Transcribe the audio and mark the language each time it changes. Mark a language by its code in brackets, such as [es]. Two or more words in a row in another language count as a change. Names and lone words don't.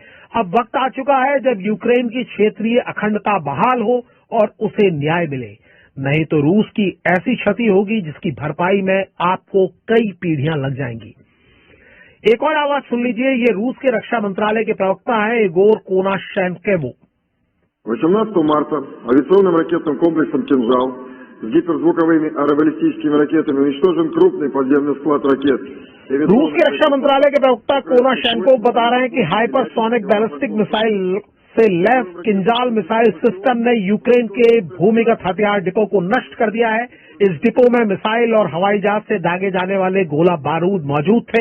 [hi] अब वक्त आ चुका है जब यूक्रेन की क्षेत्रीय अखंडता बहाल हो और उसे न्याय मिले, नहीं तो रूस की ऐसी क्षति होगी जिसकी भरपाई में आपको कई पीढ़ियां लग जाएंगी। एक और आवाज सुन लीजिए, ये रूस के रक्षा मंत्रालय के प्रवक्ता है इगोर कोनाशेन्कोव। [ru] 18 марта авиационным ракетным комплексом «Кинжал» с гиперзвуковыми аэробаллистическими ракетами уничтожен крупный подземный склад ракет. [hi] रूस के रक्षा मंत्रालय के प्रवक्ता कोनाशेन्कोव बता रहे हैं कि हाइपरसोनिक बैलिस्टिक मिसाइल से लैस किंजाल मिसाइल सिस्टम ने यूक्रेन के भूमिगत हथियार डिपो को नष्ट कर दिया है। इस डिपो में मिसाइल और हवाई जहाज से दागे जाने वाले गोला बारूद मौजूद थे।